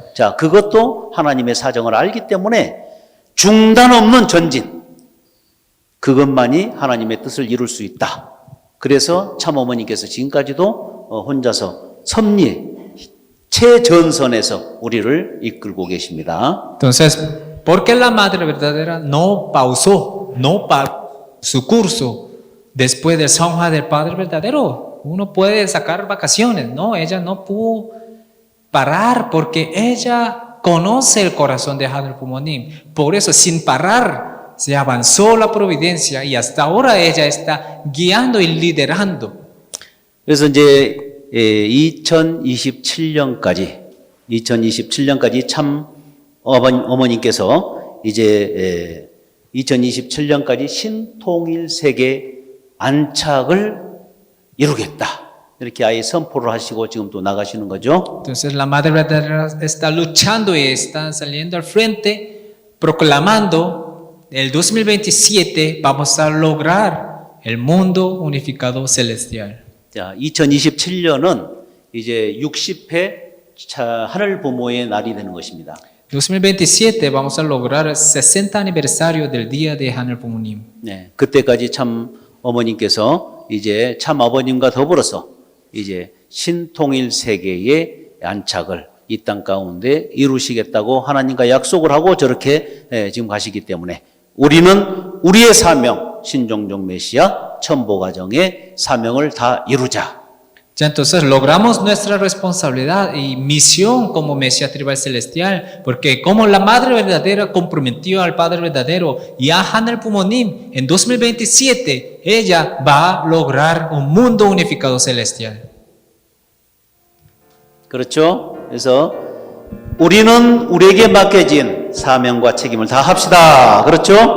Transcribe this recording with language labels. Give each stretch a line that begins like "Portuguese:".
Korean: 자, 그것도 하나님의 사정을 알기 때문에 중단 없는 전진. 그것만이 하나님의 뜻을 이룰 수 있다. 그래서 참어머니께서 지금까지도 혼자서 섭리 최전선에서 우리를 이끌고 계십니다.
Spanish: Entonces, ¿por qué la madre verdadera no pausó su curso después del 성화 del padre verdadero? Uno puede sacar vacaciones, no, ella no pudo parar porque ella conoce el corazón de 하늘 부모님. Por eso, sin parar, se avanzó la providencia y hasta ahora ella está guiando y liderando.
Korean: 그래서 이제 2027년까지 참 어머님께서 이제 2027년까지 신통일 세계 안착을 이루겠다. 이렇게 아예 선포를 하시고 지금 또 나가시는 거죠.
Spanish: Entonces la madre verdadera está luchando y está saliendo al frente, proclamando el 2027 vamos a lograr el mundo unificado celestial.
Korean: 자, 2027년은 이제 60회 하늘 부모의 날이 되는 것입니다.
Spanish: 2027 vamos a lograr el 60 aniversario del día de 하늘 부모님.
Korean: 네, 그때까지 참 어머님께서 이제 참 아버님과 더불어서 이제 신통일 세계의 안착을 이 땅 가운데 이루시겠다고 하나님과 약속을 하고 저렇게 지금 가시기 때문에 우리는 우리의 사명, 신종종 메시아 천보가정의 사명을 다 이루자.
Spanish: Ya entonces logramos nuestra responsabilidad y misión como Mesías Tribal Celestial, porque como la Madre Verdadera comprometió al Padre Verdadero y a 하늘 부모님, en 2027 ella va a lograr un mundo unificado celestial.
Korean: 그렇죠? 그래서 우리는 우리에게 맡겨진 사명과 책임을 다 합시다. 그렇죠?